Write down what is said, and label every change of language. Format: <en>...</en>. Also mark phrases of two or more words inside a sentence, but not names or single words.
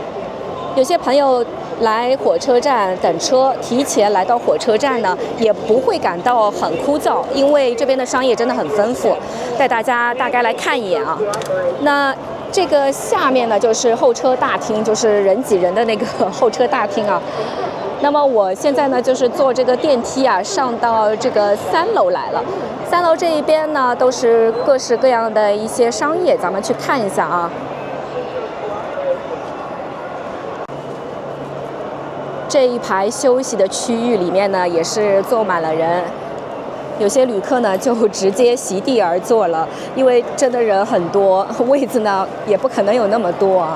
<zh>有些朋友來火車站等車，提前來到火車站呢，也不會感到很枯燥，因為這邊的商業真的很豐富。帶大家大概來看一眼啊。那這個下面呢就是候車大廳，就是人擠人的那個候車大廳啊。那麼我現在呢就是坐這個電梯啊，上到這個3樓來了。3樓這一邊呢都是各式各樣的一些商業，咱們去看一下啊。這一排休息的區域裡面呢，也是坐滿了人，有些旅客呢就直接席地而坐了，因為真的人很多，位子呢也不可能有那麼多啊。</zh>